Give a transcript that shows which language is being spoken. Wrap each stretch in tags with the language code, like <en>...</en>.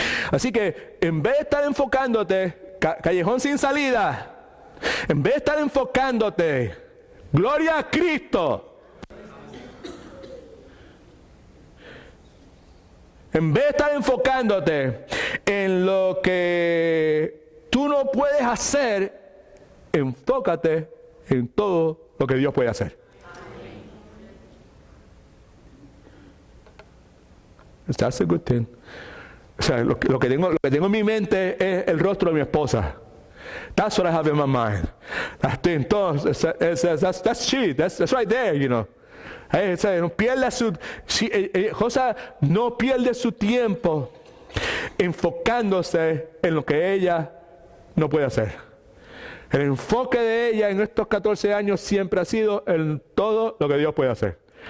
<es>Así que, en vez de estar enfocándote, callejón sin salida, en vez de estar enfocándote, gloria a Cristo, en vez de estar enfocándote en lo que tú no puedes hacer, enfócate en todo lo que Dios puede hacer.</es> <en>That's a good thing.</en> <es>O sea, lo que tengo en mi mente es el rostro de mi esposa.</es> <en>That's what I have in my mind. That's she. That's right there, you know.</en> <es>No pierde Josa no pierde su tiempo enfocándose en lo que ella no puede hacer. El enfoque de ella en estos 14 años siempre ha sido en todo lo que Dios puede hacer.</es>